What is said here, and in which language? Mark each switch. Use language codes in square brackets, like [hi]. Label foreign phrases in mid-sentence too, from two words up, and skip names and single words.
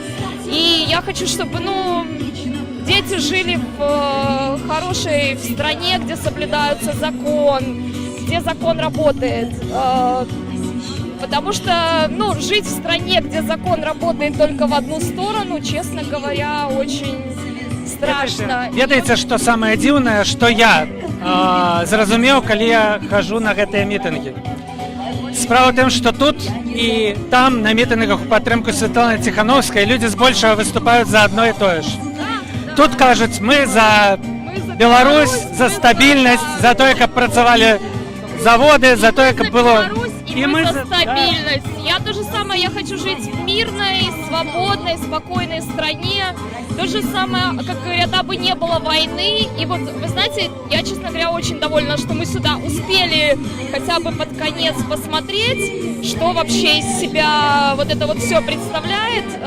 [ru] И я хочу, чтобы, ну, дети жили в хорошей стране, где соблюдается закон, где закон работает. Потому что, ну, жить в стране, где закон работает только в одну сторону, честно говоря, очень страшно. [be] Ведаеце, што самае дзіўнае, што я зразумеў, калі я хожу на гэтыя мітынгі. Справа ў тым, што тут і там на мітынгах у падтрымку Святланы Ціхановскай людзі збольшага выступаюць за адно і тое ж. Тут кажуць, мы за Беларусь, за стабільнасць, за тое, каб працавалі заводы, за тое, каб было... [ru] И мы за стабильность. Я то же самое, я хочу жить в мирной, свободной, спокойной стране. То же самое, как говорят, дабы не было войны. И вот, вы знаете, я, честно говоря, очень довольна, что мы сюда успели хотя бы под конец посмотреть, что вообще из себя вот это вот все представляет.